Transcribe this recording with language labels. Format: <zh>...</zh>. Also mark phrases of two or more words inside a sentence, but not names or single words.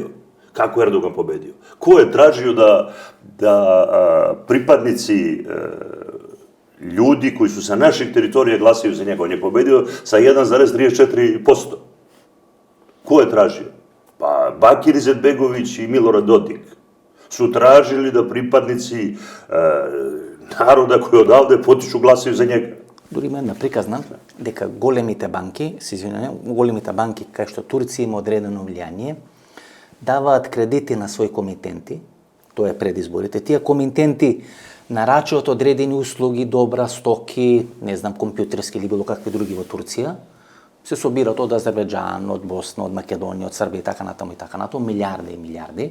<sr>Kako je Erdogan pobedio? Ko je tražio da pripadnici ljudi koji su sa naših teritorija glasaju za njega? On je pobedio sa 1,34%. Ko je tražio? Pa Bakir Izetbegović i Milorad Dodik su tražili da pripadnici naroda koji odavde potiču glasaju za njega.</sr> <mk>Дури има една приказна дека големите банки, се извинувам, големите банки кај што Турција има одредено влијание, даваат кредити на своји комитенти, тоа е пред изборите. Тие комитенти нарачуваат одредени услуги, добра, стоки, не знам, компјутерски или било какви други во Турција, се собираат од Азербејџан, од Босна, од Македонија, од Србија и така натаму, милиарди и милиарди.</mk>